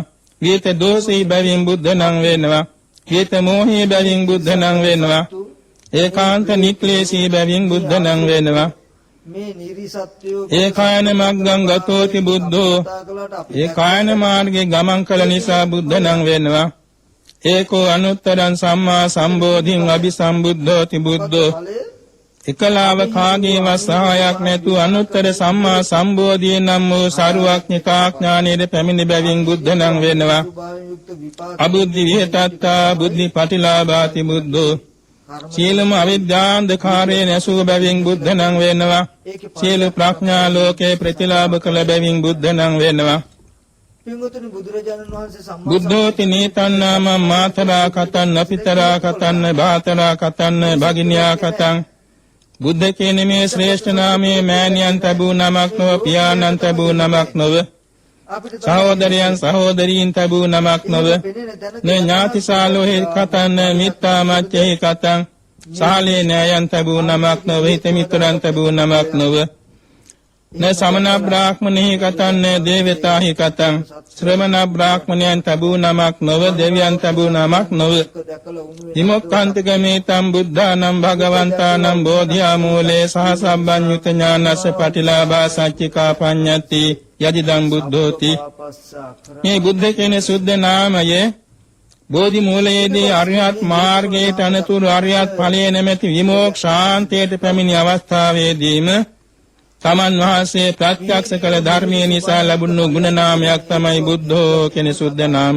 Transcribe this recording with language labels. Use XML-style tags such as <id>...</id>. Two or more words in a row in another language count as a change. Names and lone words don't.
<si>විත දෝෂී බැවින් බුද්ධ නම් වෙනවා. විත මොහී බැවින් බුද්ධ නම් වෙනවා. ඒකාන්ත නික්ඛලේශී බැවින් බුද්ධ නම් වෙනවා.</si> <pi>ඒකායන මග්ගං ගතෝති බුද්ධෝ</pi> <si>ඒකායන මාර්ගයේ ගමන් කළ නිසා බුද්ධ නම් වෙනවා.</si> <pi>ඒකෝ අනුත්තරං සම්මා සම්බෝධින් අபிසම්බුද්ධෝති බුද්ධෝ</pi> <si>එකලාව කාගේවත් සහායක් නැතු අනුත්තර සම්මා සම්බෝධිය නම් වූ සරුවඥතා ඥානයේ පැමිණි බැවින් බුද්ධ නම් වෙනවා.</si> <pi>අබුද්ධි විහෙතත්තා බුද්ධි පටිලාභාති බුද්ධෝ</pi> <si>සියලුම අවිද්‍යාන්ධකාරයේ නැසූ බැවින් බුද්ධ නම් වෙනවා. සියලු ප්‍රඥා ලෝකේ ප්‍රතිලාභ කළ බැවින් බුද්ධ නම් වෙනවා.</si> <pi>බුද්ධෝති නීතන්නාම මාතරා කතන්න පිතරා කතන්න භාතරා කතන්න භගිනියා කතං</pi> <si>බුද්ධ කියන මේ ශ්‍රේෂ්ඨ නාමයේ මෑණියන් තබූ නමක් නොව පියාණන් තබූ නමක් නොව සහෝදරයන් සහෝදරීන් තබූ නමක් නොව</si> <pi>ඥාතිසාලෝහි කතන්න මිත්තා මච්චෙහි කතං</pi> <si>සාලේ නෑයන් තබූ නමක් නොව හිත මිතුරන් තබූ නමක් නොව</si> <pi>න සමන බ්‍රාහ්මණෙහි කතන්න දේවතාහි කතං</pi> <si>ශ්‍රමණ බ්‍රාහ්මණයන් තබූ නමක් නොව දෙවියන් තබූ නමක් නොව</si> <pi>විමුක්ඛාන්තිකමේ තම් බුද්ධානම් භගවන්තානම් බෝධියා මූලේ සහ සම්බන්්‍යුත ඥානස්ස පටිලාභා සච්චිකා පඤ්ඤති යදිදම් බුද්ධෝති.</pi> <si>මේ බුද්ධ කියන සුද්ධ නාමය බෝධි මූලයේදී අරිහත් මාර්ගයට අනතුරු අරිහත් ඵලයේ නැමැති විමෝක්ෂාන්තයට පැමිණි අවස්ථාවේදීම තමන් වහන්සේ ප්‍රත්‍යක්ෂ කළ ධර්මයේ නිසා ලැබුණු ගුණ නාමයක් තමයි බුද්ධෝ කියන සුද්ධ නාමය.</si>